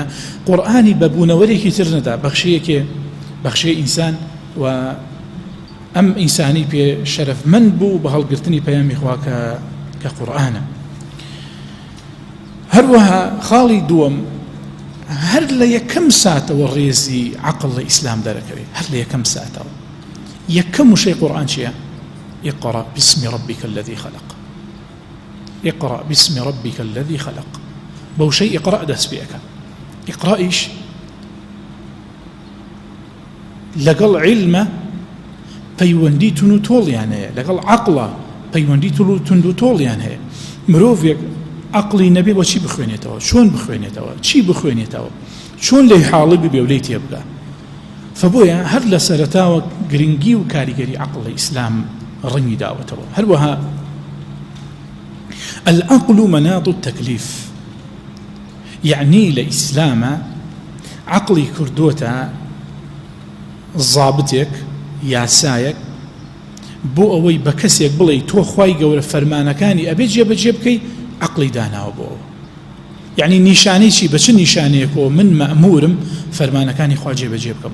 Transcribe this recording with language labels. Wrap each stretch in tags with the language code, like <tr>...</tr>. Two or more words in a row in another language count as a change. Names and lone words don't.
<ckb>قورئانی بە بوونەوەرێکی تر نەدا، بەخشەیە ئینسان و ئەم ئینسانی پێ شەرەفمەند بوو بە هەڵگرتنی پەیامی خوا کە قورئانە. هەروەها خاڵی دووەم هەر لە یەکەم ساتەوە ڕێزی عەقڵ لە ئیسلام دەرەکەوێت، هەر لە یەکەم ساتەوە.</ckb> <ar>یەکەم وشەی قورئان چییە؟ اقرأ باسم ربك الذي خلق. اقرأ باسم ربك الذي خلق.</ar> <ckb>بەو شەی ئیقرا دەست پێەکە. ئیقرائیش لەگەڵ عیلمە پەیوەندی تون و تۆڵیان هەیە، لەگەڵ عەقڵە پەیوەندی تون و تۆڵیان هەیە. مرۆڤێک عەقڵی نەبێ بۆ چی بخوێنێتەوە؟ چۆن بخوێنێتەوە؟ چی بخوێنێتەوە؟ چۆن لێی حاڵی ببێ و لێی تێبگا؟ فبۆیە هەر لە سەرەتاوە گرنگی و کاریگەری عەقڵ لە ئیسلام ڕەنگی داوەتەوە. هەروەها</ckb> <ar>العقل مناط التكليف،</ar> <ckb>يعني لإسلام عقلي كردوتا ضابطك ياسايك بۆ ئەوەی بە کەسێک بڵێ تۆ خوای گەورە فەرمانەکانی ئەبێ جێبەجێ بکەی عەقڵی داناوە بۆەوە. یعنی نیشانەی چی؟ بە چ نیشانەیەکەوە من مەأمورم فەرمانەکانی خوا جێبەجێ بکەم؟</ckb>